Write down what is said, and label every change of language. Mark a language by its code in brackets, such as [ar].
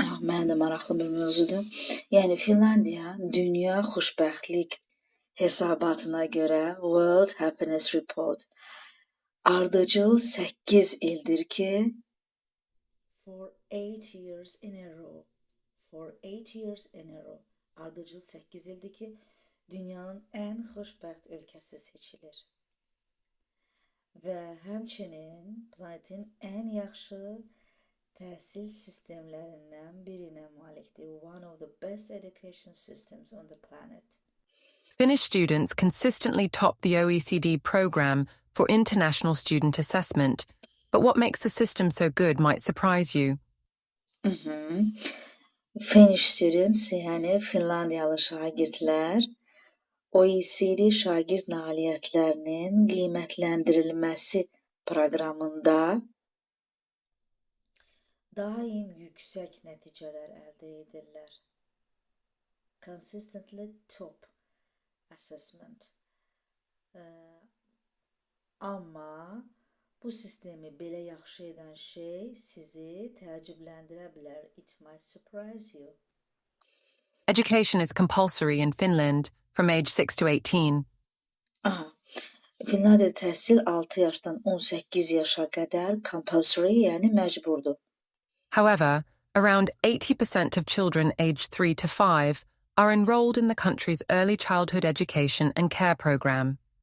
[az] Mən də maraqlı bir mövzudur. Yəni Finlandiya dünya xoşbəxtlik hesabatına görə World Happiness Report ardıcıl 8 ildir ki [en] for 8 years in a row. For 8 years in a row. [az] Ardıcıl 8 ildir ki dünyanın ən xoşbəxt ölkəsi seçilir. Və həmçinin planetin ən yaxşı təhsil sistemlərindən birinə malikdir. [en] One of the best education systems on the planet. Finnish students consistently top the OECD program for international student assessment, but what makes the system so good might surprise you. [az] Finnish students, yəni Finlandiyalı şagirdlər OECD şagird nailiyyətlərinin qiymətləndirilməsi proqramında daim yüksək nəticələr əldə edirlər. [en] Consistently top assessment. [az] Amma bu sistemi belə yaxşı edən şey sizi təəccübləndirə bilər. [en] It might surprise you. Education is compulsory in Finland from age 6 to 18. [az] Finlandiyada təhsil 6 yaşdan 18 yaşa qədər compulsory, yəni məcburdur. [en] However, around 80% of children aged 3 to 5 are enrolled in the country's early childhood education and care program.